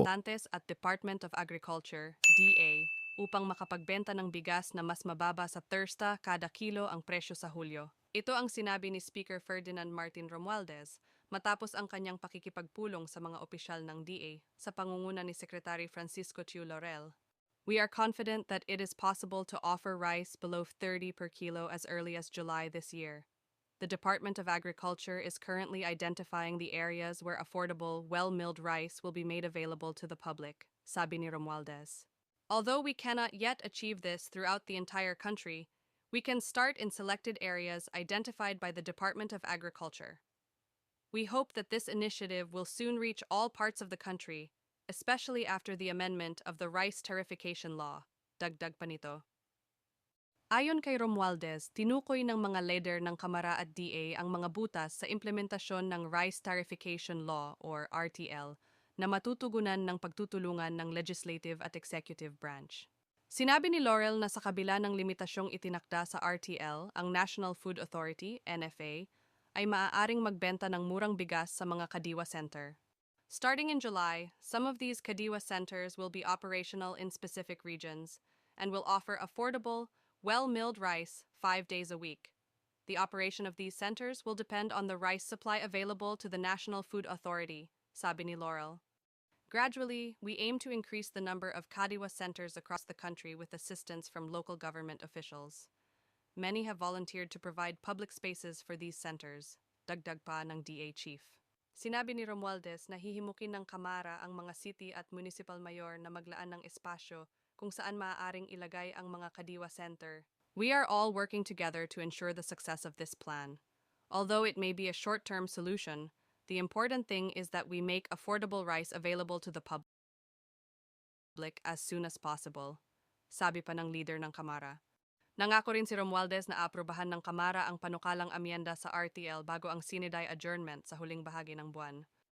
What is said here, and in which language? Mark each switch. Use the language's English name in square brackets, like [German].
[Filipino] Representantes at Department of Agriculture, DA, upang makapagbenta ng bigas na mas mababa sa Thursday kada kilo ang presyo sa Hulyo. Ito ang sinabi ni Speaker Ferdinand Martin Romualdez matapos ang kanyang pakikipagpulong sa mga opisyal ng DA sa pangunguna ni Secretary Francisco Tiu Laurel. [English] We are confident that it is possible to offer rice below 30 per kilo as early as July this year. The Department of Agriculture is currently identifying the areas where affordable, well-milled rice will be made available to the public, [Filipino] sabi ni Romualdez. [English] Although we cannot yet achieve this throughout the entire country, we can start in selected areas identified by the Department of Agriculture. We hope that this initiative will soon reach all parts of the country, especially after the amendment of the Rice Tarification Law, [Filipino] dagdag pa nito. Ayon kay Romualdez, tinukoy ng mga leader ng Kamara at DA ang mga butas sa implementasyon ng Rice Tarification Law or RTL na matutugunan ng pagtutulungan ng legislative at executive branch. Sinabi ni Laurel na sa kabila ng limitasyong itinakda sa RTL, ang National Food Authority, NFA, ay maaaring magbenta ng murang bigas sa mga Kadiwa Center. [English] Starting in July, some of these Kadiwa Centers will be operational in specific regions and will offer affordable, well-milled rice 5 days a week. The operation of these centers will depend on the rice supply available to the National Food Authority, [Filipino] sabi ni Laurel. [English] Gradually, we aim to increase the number of Kadiwa centers across the country with assistance from local government officials. Many have volunteered to provide public spaces for these centers, [Filipino] dagdag pa ng DA chief. Sinabi ni Romualdez na hihimukin ng Kamara ang mga city at municipal mayor na maglaan ng espasyo kung saan maaaring ilagay ang mga Kadiwa Center. [English] We are all working together to ensure the success of this plan. Although it may be a short-term solution, the important thing is that we make affordable rice available to the public as soon as possible, [Filipino] sabi pa ng leader ng Kamara. Nangako rin si Romualdez na aprobahan ng Kamara ang panukalang amyenda sa RTL bago ang Siniday adjournment sa huling bahagi ng buwan.